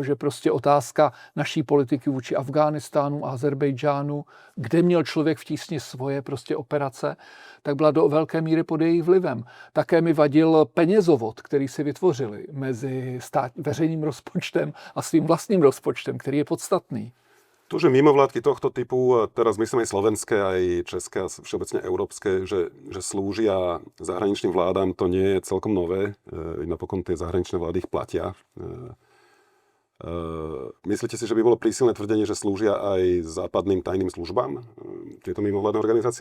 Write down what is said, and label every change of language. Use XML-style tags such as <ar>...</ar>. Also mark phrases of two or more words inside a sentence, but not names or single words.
<cs>Že prostě otázka naší politiky vůči Afghánistánu, Azerbejdžánu, kde měl člověk v tísni svoje prostě operace, tak byla do velké míry pod jejich vlivem. Také mi vadil penězovod, který si vytvořili mezi veřejným rozpočtem a svým vlastním rozpočtem, který je podstatný. To,</cs> <sk>že mimovládky tohto typu, teraz myslím aj slovenské, aj české a všeobecne európske, že slúžia zahraničným vládám, to nie je celkom nové. Napokon tie zahraničné vlády ich platia. Myslíte si, že by bolo prísilné tvrdenie, že slúžia aj západným tajným službám tieto mimovládne organizácie?</sk>